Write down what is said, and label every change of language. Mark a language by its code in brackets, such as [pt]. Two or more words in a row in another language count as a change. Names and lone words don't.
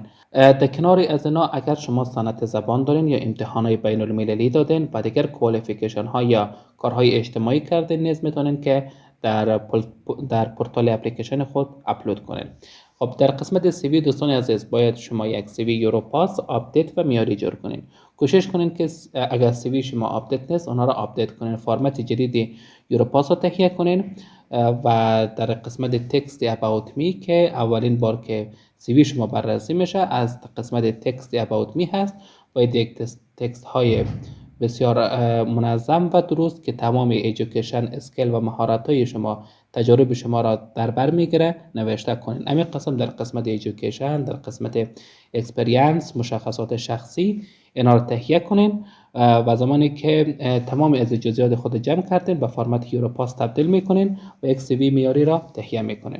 [fa] در کنار از اینا اگر شما سند زبان دارین یا امتحانات بین المللی دادین و دیگر کوالیفیکیشن ها یا کارهای اجتماعی کردین نیز میتونین که در [en] portal application [fa] خود اپلود کنین. خب در قسمت سی وی دوستان عزیز باید شما یک [en] CV Europass update [fa] و معیاری جور کنین. کوشش کنین که اگر سی وی شما آپدیت نیست اونها را آپدیت کنین، فرمت جدید یوروپاس را تهیه کنین و در قسمت [en] text about me [fa] که اولین بار که سی وی شما بررسی میشه از قسمت [en] text about me [fa] هست، باید یک تکست های بسیار منظم و درست که تمام [en] education skill [fa] و مهارت های شما، تجارب شما را در بر میگیره نوشته کنین. همین قسم در قسمت ایژوکیشن، در قسمت اکسپریانس، مشخصات شخصی اینا را تهیه کنین و زمانی که تمام از جزئیات خود جمع کردین به فرمت یوروپاس تبدیل میکنین و یک سی وی معیاری را تهیه میکنین.